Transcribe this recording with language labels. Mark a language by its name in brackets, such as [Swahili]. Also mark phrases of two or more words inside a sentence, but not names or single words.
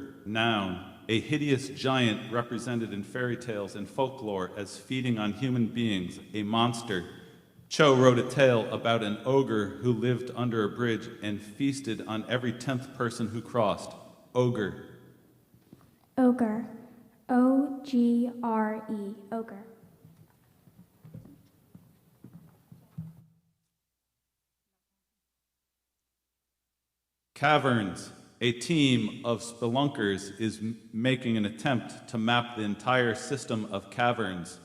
[English] Noun, a hideous giant represented in fairy tales and folklore as feeding on human beings, a monster. Cho wrote a tale about an ogre who lived under a bridge and feasted on every 10th person who crossed. Ogre. Ogre. O-G-R-E. Ogre. Caverns. A team of spelunkers is making an attempt to map the entire system of caverns.